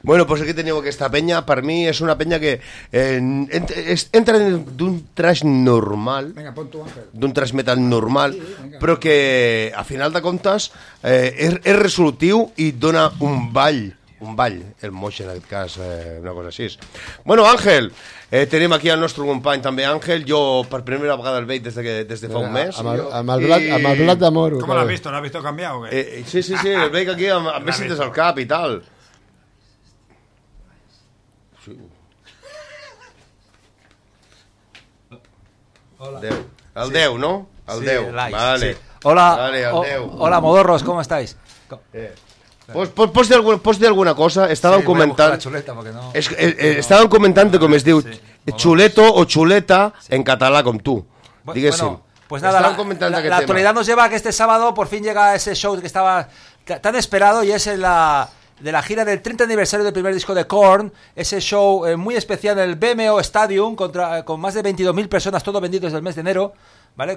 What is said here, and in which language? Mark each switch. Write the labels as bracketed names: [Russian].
[Spanish] Bueno, pues aquí tenemos que esta peña, para mí es una peña que entra de un trash normal. Venga, pon tu ángel. De un trash metal normal, sí, pero que a final de contas es resolutivo y [Catalan] dona un ball. [Spanish] Un ball, el motion, en este caso, una cosa así. [Catalan] Bueno, Ángel, tenim aquí al nostre company també, Àngel. Jo, per primera vegada el veig des de fa un mes. Amb el blat de moro. Com l'has vist? L'has vist canviar o què? Sí, el veig aquí amb més cintes al cap i tal. Sí. Hola. Déu. El sí. Déu, no? El sí, Déu. [English] Like, [Catalan] vale. Sí. Hola, vale, hola, modorros, com estàs? Pots dir alguna cosa? Estàvem sí, comentant... La xuleta, perquè no... Estàvem comentant com es diu... Sí. Chuleto o chuleta en català, com tu. Digues-ho. [Spanish] Bueno, pues nada, la actualidad nos lleva a que este sábado por fin llega ese show que estaba tan esperado y es de la gira del 30 aniversario del primer disco de Korn. Ese show muy especial en el BMO Stadium con más de 22.000 personas, todo vendido desde el mes de enero, ¿vale?